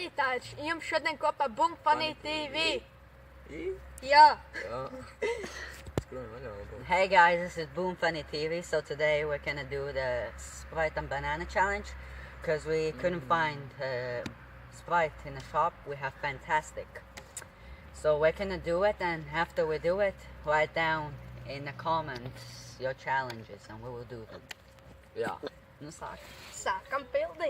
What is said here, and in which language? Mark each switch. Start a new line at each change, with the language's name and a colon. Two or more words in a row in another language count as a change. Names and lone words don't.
Latvian: Ar jums šodien kopā Boom Funny TV.
English: Yeah.
Latvian: Jā.
English: Hey guys, this is Boom Funny TV. So today we're gonna do the Sprite and banana challenge because we couldn't find Sprite in the shop. We have Fantastic. So we're gonna do it, and after we do it, write down in the comments your challenges and we will do them.
Latvian: Jā. Nu sāk. Sākam pildīt.